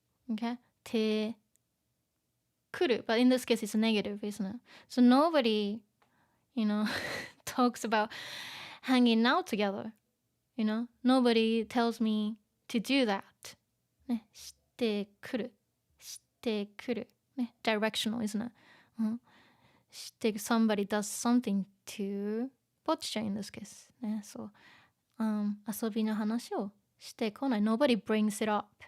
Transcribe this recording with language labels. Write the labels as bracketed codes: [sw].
[en] Okay? てくる but in this case it's negative, isn't it? So nobody talks about hanging out together. Nobody tells me to do that. [ja] ね、してくるしてくる、ね、 [en] directional, isn't it? して somebody does something to Bocchi in this case. [ja] ね、そう、遊びの話をしてこない [en] Nobody brings it up.